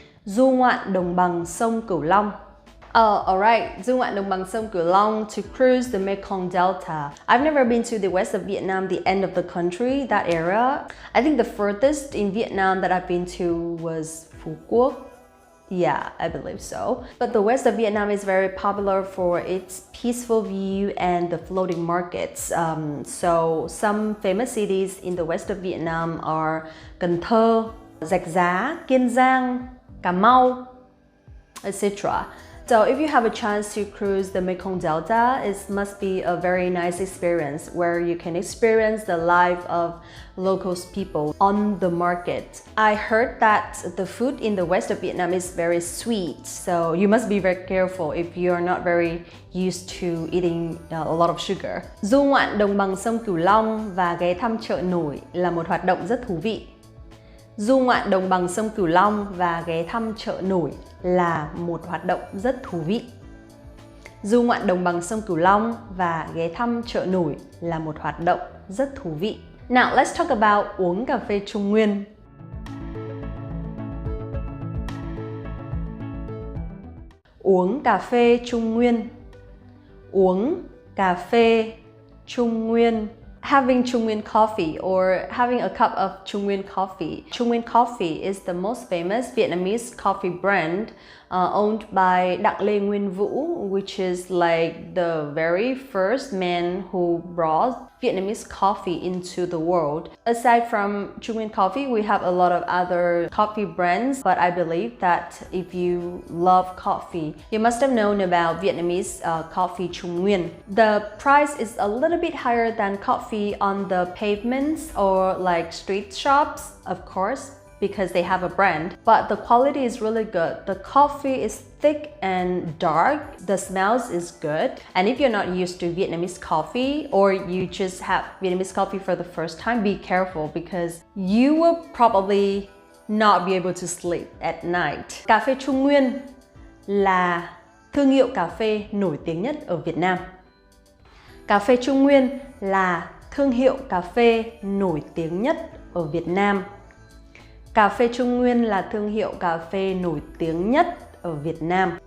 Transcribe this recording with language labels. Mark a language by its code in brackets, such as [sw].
[vi] Du ngoạn đồng bằng sông Cửu Long. [en] Alright, [vi] du ngoạn đồng bằng sông Cửu Long, [en] to cruise the Mekong Delta. I've never been to the west of Vietnam, the end of the country, that area. I think the furthest in Vietnam that I've been to was Phu Quoc. Yeah, I believe so. But the west of Vietnam is very popular for its peaceful view and the floating markets. So some famous cities in the west of Vietnam are Cần Thơ, Rạch Giá, Kiên Giang, Cà Mau, etc. So if you have a chance to cruise the Mekong Delta, it must be a very nice experience where you can experience the life of local people on the market. I heard that the food in the west of Vietnam is very sweet, so you must be very careful if you're not very used to eating a lot of sugar. [vi] Du ngoạn đồng bằng sông Cửu Long và ghé thăm chợ nổi là một hoạt động rất thú vị. Du ngoạn đồng bằng sông Cửu Long và ghé thăm chợ nổi là một hoạt động rất thú vị. Du ngoạn đồng bằng sông Cửu Long và ghé thăm chợ nổi là một hoạt động rất thú vị. [en] Now let's talk about [vi] uống cà phê Trung Nguyên. Uống cà phê Trung Nguyên. Uống cà phê Trung Nguyên. [en] Having Trung Nguyên coffee or having a cup of Trung Nguyên coffee. Trung Nguyên coffee is the most famous Vietnamese coffee brand owned by Đặng Lê Nguyên Vũ, which is like the very first man who brought Vietnamese coffee into the world. Aside from Trung Nguyên coffee, we have a lot of other coffee brands, but I believe that if you love coffee, you must have known about Vietnamese coffee Trung Nguyên. The price is a little bit higher than coffee on the pavements or like street shops, of course, because they have a brand, but the quality is really good. The coffee is thick and dark, the smells is good. And if you're not used to Vietnamese coffee or you just have Vietnamese coffee for the first time, be careful because you will probably not be able to sleep at night. [vi] Cà phê Trung Nguyên là thương hiệu cà phê nổi tiếng nhất ở Việt Nam. Cà phê Trung Nguyên là thương hiệu cà phê nổi tiếng nhất ở Việt Nam. Cà phê Trung Nguyên là thương hiệu cà phê nổi tiếng nhất ở Việt Nam.